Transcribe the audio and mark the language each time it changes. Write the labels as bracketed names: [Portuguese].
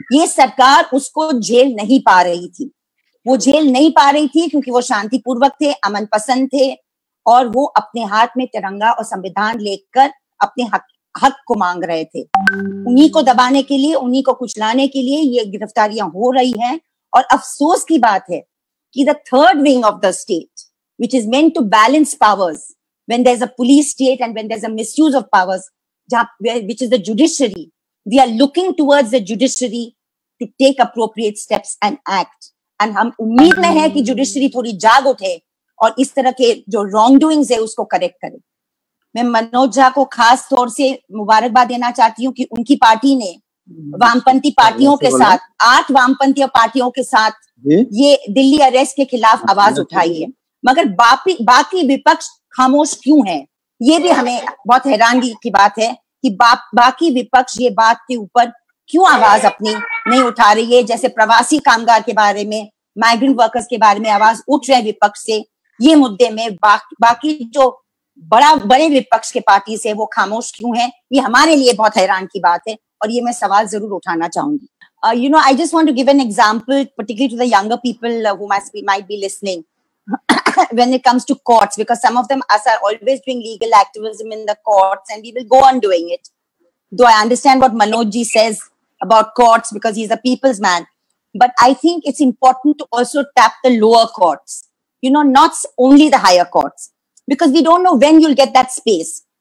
[Hindi] ये सरकार उसको झेल नहीं पा रही थी। वो झेल नहीं पा रही थी क्योंकि वो शांतिपूर्वक थे, अमन पसंद थे, और वो अपने हाथ में तिरंगा और संविधान लेकर अपने हक को मांग रहे थे। उन्हीं को दबाने के लिए, उन्हीं को कुचलाने के लिए ये गिरफ्तारियां हो रही हैं। और अफसोस की बात है कि [English] The third wing of the state, which is meant to balance powers, when there's a police state and when there's a misuse of powers, which is the judiciary, we are looking towards the judiciary to take appropriate steps and act. And [Hindi] हम उम्मीद में है कि judiciary थोड़ी जाग उठे और इस तरह के जो [English] wrongdoings [Hindi] है उसको करेक्ट करे। मैं मनोज झा को खास तौर से मुबारकबाद देना चाहती हूँ कि उनकी पार्टी ने वामपंथी पार्टियों के साथ, 8 वामपंथी पार्टियों के साथ ये दिल्ली अरेस्ट के खिलाफ आवाज उठाई है। मगर बाकी विपक्ष खामोश क्यों है? ये भी हमें बहुत हैरानगी की बात है कि बाकी विपक्ष ये बात के ऊपर क्यों आवाज अपनी नहीं उठा रही है। जैसे प्रवासी कामगार के बारे में, [English] migrant workers [Hindi] के बारे में आवाज उठ रहे विपक्ष से, ये मुद्दे में बाकी जो बड़े विपक्ष के पार्टी से वो खामोश क्यों है? ये हमारे लिए बहुत हैरान की बात है और ये मैं सवाल जरूर उठाना चाहूंगी। [English] I just want to give an example, particularly to the younger people who might be listening, when it comes to courts, because some of them are always doing legal activism in the courts, and we will go on doing it. Though I understand what Manoj ji says about courts because he's a people's man, but I think it's important to also tap the lower courts, not only the higher courts, because we don't know when you'll get that space.